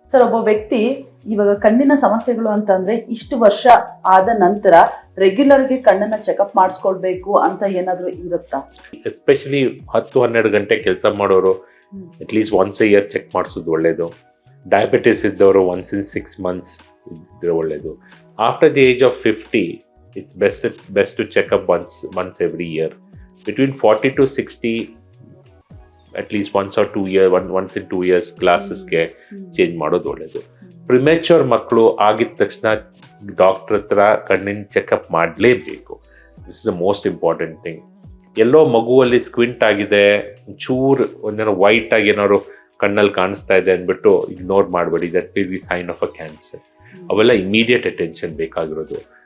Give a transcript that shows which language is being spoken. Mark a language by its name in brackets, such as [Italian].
[Kannada] Sir, ಒಬ್ಬ ವ್ಯಕ್ತಿ ಇವಾಗ ಕಣ್ಣಿನ ಸಮಸ್ಯೆಗಳು ಅಂತಂದ್ರೆ ಇಷ್ಟು ವರ್ಷ ಆದ ನಂತರ ರೆಗ್ಯುಲರ್ಗೆ ಕಣ್ಣನ್ನ ಚೆಕಪ್ ಮಾಡಿಸ್ಕೊಳ್ಬೇಕು ಅಂತ ಏನಾದರೂ ಇರುತ್ತಾ? ಎಸ್ಪೆಷಲಿ 10-12 ಗಂಟೆ ಕೆಲಸ ಮಾಡೋರು [English] at least once a year [Kannada] check ಮಾಡಿಸೋದು ಒಳ್ಳೆಯದು. ಡಯಾಬಿಟಿಸ್ ಇದ್ದವರು [English] once in 6 months [Kannada] ಇದ್ರೆ ಒಳ್ಳೆಯದು. [English] After the age of 50 it's best to checkup once every year. Between 40 to 60 at least once or 2 years, once in 2 years [Kannada] ಗ್ಲಾಸಸ್ಗೆ change ಮಾಡೋದು ಒಳ್ಳೆಯದು. Premature ಮಕ್ಕಳು ಆಗಿದ ತಕ್ಷಣ ಡಾಕ್ಟರ್ ಹತ್ರ ಕಣ್ಣಿನ ಚೆಕಪ್ ಮಾಡಲೇಬೇಕು. [English] This is the most important thing. [Kannada] Yellow ಮಗುವಲ್ಲಿ squint ಆಗಿದೆ, ಚೂರು ಒಂದೇನೋ ವೈಟ್ ಆಗಿ ಏನಾದ್ರು ಕಣ್ಣಲ್ಲಿ ಕಾಣಿಸ್ತಾ ಇದೆ ಅಂದ್ಬಿಟ್ಟು ಇಗ್ನೋರ್ ಮಾಡಬೇಡಿ. [English] That will be sign of a cancer. [Kannada] ಅವೆಲ್ಲ ಇಮಿಡಿಯೇಟ್ ಅಟೆನ್ಷನ್ ಬೇಕಾಗಿರೋದು.